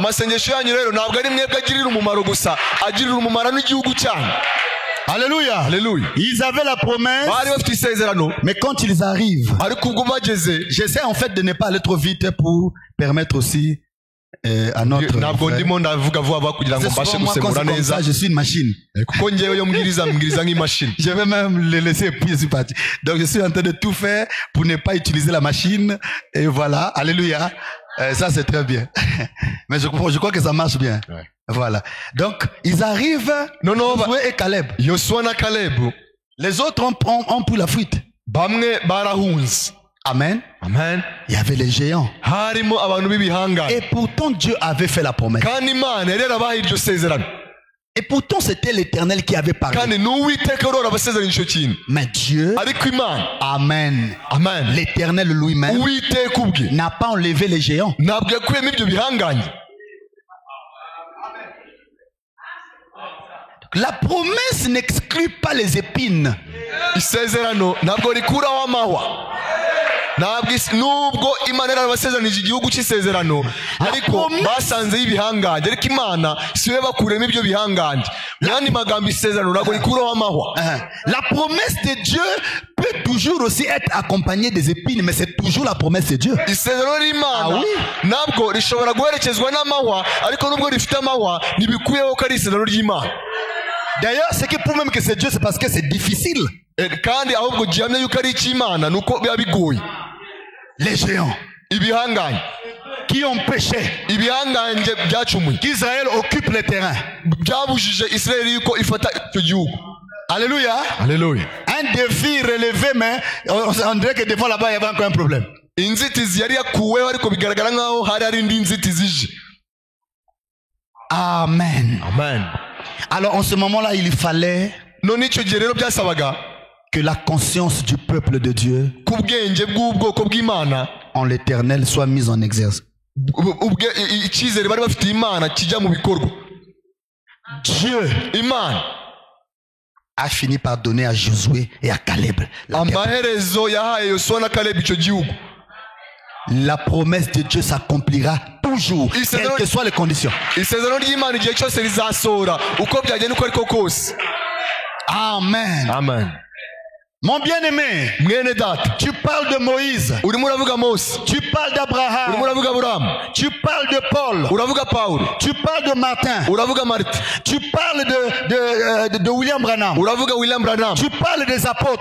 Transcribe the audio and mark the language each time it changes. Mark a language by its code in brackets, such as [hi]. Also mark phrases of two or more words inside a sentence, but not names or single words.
[fr] Alléluia. Alléluia. Ils avaient la promesse, mais quand ils arrivent, j'essaie en fait de ne pas aller trop vite pour permettre aussi à notre [rw] ntabwo ndimo ndavuga vuba vuba kugira ngo mbashe gusemura neza. [fr] Je suis une machine. [rw] Kuko ngewe yo mbwiriza nk'imashini. [fr] Je vais même le laisser puis je suis parti. Donc je suis en train de tout faire pour ne pas utiliser la machine et voilà, alléluia. Ça c'est très bien. Mais je crois que ça marche bien. Ouais. Voilà. Donc ils arrivent. Josué et Caleb. [rw] Yoshua na Caleb. [fr] Les autres ont pris la fuite. [rw] Bamwe barahunze. [fr] Amen. [rw] Amen. [fr] Il y avait les géants. [rw] Harimo abantu b'ibihangane. [fr] Et pourtant Dieu avait fait la promesse. [rw] Kandi Imana yari yarabahaye iryo sezerano. [fr] Et pourtant c'était l'Éternel qui avait parlé. [rw] Kandi n'Uwiteka rero abasezerano ico kintu. [fr] Mais Dieu, [rw] ariko Imana, [fr] Amen. [rw] Amen. [fr] L'Éternel lui-même [rw] Uwiteka ubwe [fr] n'a pas enlevé les géants. [rw] Ntabwo yakuyemo ibyo bihangane. [fr] La promesse n'exclut pas les épines. [rw] Isezerano ntabwo rikuraho amahwa. Nubwo Imana yarabasezeranije igihugu cy'isezerano, ariko basanze y'ibihanganje, ariko Imana siwe bakuremo ibyo bihanganje. Yandi magambo isezerano ntabwo rikuraho amahwa. [fr] La promesse de Dieu peut toujours aussi être accompagnée des épines, mais c'est toujours la promesse de Dieu. [rw] Isezerano ry'Imana ntabwo rishobora guherekezwa n'amahwa, ariko nubwo rifite amahwa ntibikuyeho ko ari isezerano ry'Imana. [fr] D'ailleurs, ce qui prouve même que c'est Dieu, c'est parce que c'est difficile. [rw] Kandi ahubwo gihamya yuko ari icy'Imana nuko biba bigoye. [fr] Les géants, [rw] ibihanganye, [fr] qui ont péché, [rw] ibihanganye byacumuye, [fr] qu'Israël occupe le terrain, [rw] byabujije Israël yuko ifata icyo gihugu. [fr] Alléluia. [rw] Alléluia. [fr] Un défi relevé, mais on dirait que devant là-bas il y avait encore un problème. [rw] Inzitizi yari yakuweho, ariko bigaragara nkaho hari indi nzitizi ije. [fr] Amen. [rw] Amen. [fr] Alors en ce moment-là, il fallait [rw] none icyo gihe rero byasabaga [fr] que la conscience du peuple de Dieu [rw] kubwenge bw'ubwoko bw'Imana [fr] en l'Éternel soit mise en exerce. [rw] Icyizere bari bafite Imana kijya mu bikorwa. [fr] Dieu, [rw] Imana, [fr] a fini par donner à Josué et à Caleb [rw] amaherezo yahaye Yoshua na Caleb icyo gihugu. [fr] La promesse de Dieu s'accomplira toujours, quelles que soient les conditions. [rw] Isezerano ry'Imana igihe cyose rizasohora uko byagenda uko ariko kose. [fr] Amen. [rw] Amen. [fr] Mon bien-aimé, tu parles de Moïse, tu parles d'Abraham, tu parles de Paul, tu parles de Martin, tu parles de William Branham, tu parles des apôtres.